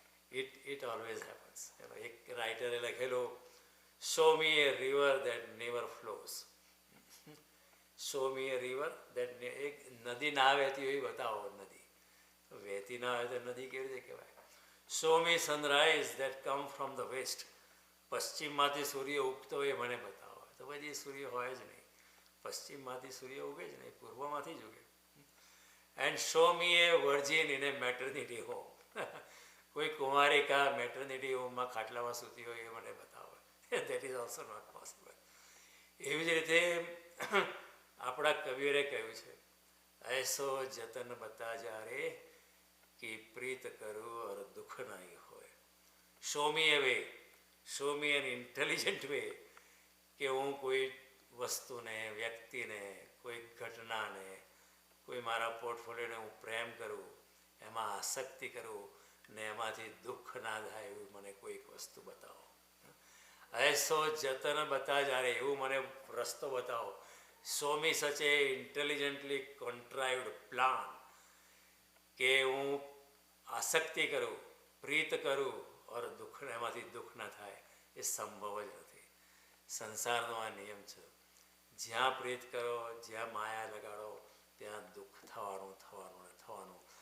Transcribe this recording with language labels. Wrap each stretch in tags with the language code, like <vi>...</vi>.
<en>it always happens.</en> <gu>એક રાઇટરે લખેલું,</gu> <en>show me a river that never flows. show me a river that</en> <gu>એક નદી ના વહેતી હોય બતાવો, નદી વહેતી ના હોય તો નદી કેવી રીતે કહેવાય.</gu> <en>show me sunrise that come from the west.</en> <gu>પશ્ચિમમાંથી સૂર્ય ઉગતો હોય મને બતાવો. તો પછી સૂર્ય હોય જ નહીં, પશ્ચિમમાંથી સૂર્ય ઉગે જ નહીં, પૂર્વમાંથી જ ઉગે.</gu> <en>And show me a virgin in a maternity home.</en> <gu>કોઈ કુમારિકા મેટર્નિટી હોમમાં ખાટલામાં સૂતી હોય એ મને બતાવો.</gu> <en>That is also not possible.</en> <gu>એવી જ રીતે આપણા કબીરે કહ્યું છે,</gu> <hi>ऐसो जतन बता जा रे कि प्रीत करूँ और दुख नहीं होए.</hi> <en>show me a way, show me an intelligent way,</en> <gu>કે હું કોઈ વસ્તુને, વ્યક્તિને, કોઈ ઘટનાને, કોઈ મારા પોર્ટફોલિયોને હું પ્રેમ કરું, એમાં આસક્તિ કરું ને એમાંથી દુઃખ ના થાય એવું મને કોઈક વસ્તુ બતાવો.</gu> <hi>ऐसो जतन बता जा रे,</hi> <gu>એવું મને રસ્તો બતાવો.</gu> <en>show me such a intelligently contrived plan,</en> <gu>કે હું આસક્તિ કરું, પ્રીત કરું ઓર દુઃખ, એમાંથી દુઃખ ના થાય, એ સંભવ જ નથી. સંસારનો આ નિયમ છે, જ્યાં પ્રીત કરો, જ્યાં માયા લગાડો, ત્યાં દુઃખ થવાનું થવાનું ને થવાનું.</gu>